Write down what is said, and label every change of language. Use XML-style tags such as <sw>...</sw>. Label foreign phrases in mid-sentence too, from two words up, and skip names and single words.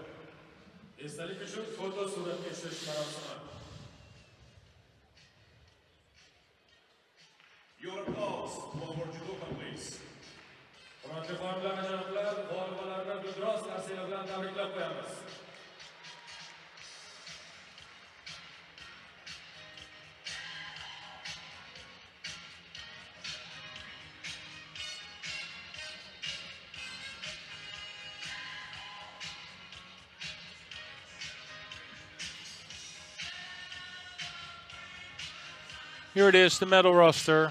<uz>Esdalik uchun foto suratlashish marosimi.</uz> <en>Your applause to our judoka, please.</en> <uz>Hurmatli xonimlar va janoblar, g'oliblarni Gulduros Arsiyeva bilan tabriklab qo'yamiz.</uz> <en>Here it is, the medal roster.</en>